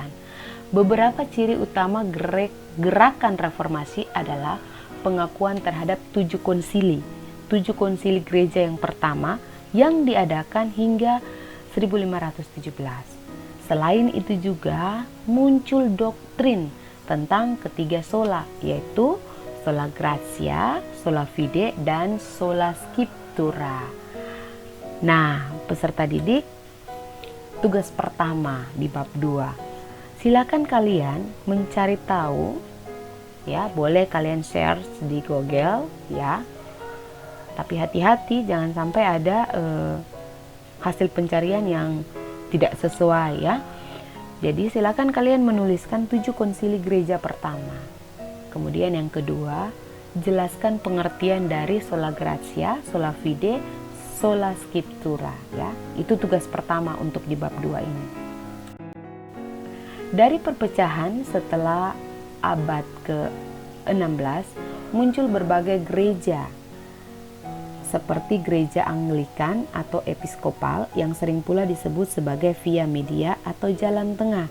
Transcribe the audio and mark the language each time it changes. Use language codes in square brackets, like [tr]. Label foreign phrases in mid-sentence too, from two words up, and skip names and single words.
[id] Beberapa ciri utama gerakan reformasi adalah pengakuan terhadap 7 konsili. 7 konsili gereja yang pertama yang diadakan hingga 1517. Selain itu juga muncul doktrin tentang ketiga sola, yaitu [la] sola gratia, sola fide, [id] dan [la] sola scriptura. [id] Nah, peserta didik, tugas pertama di bab 2. Silakan kalian mencari tahu, ya, boleh kalian share di Google, ya. Tapi hati-hati jangan sampai ada hasil pencarian yang tidak sesuai, ya. Jadi silakan kalian menuliskan 7 konsili gereja pertama. Kemudian yang kedua, jelaskan pengertian dari [la] sola gratia, sola fide, sola scriptura, [id] ya. Itu tugas pertama untuk di bab 2 ini. Dari perpecahan setelah abad ke-16 muncul berbagai gereja seperti gereja Anglikan atau episkopal yang sering pula disebut sebagai [la] via media [id] atau jalan tengah.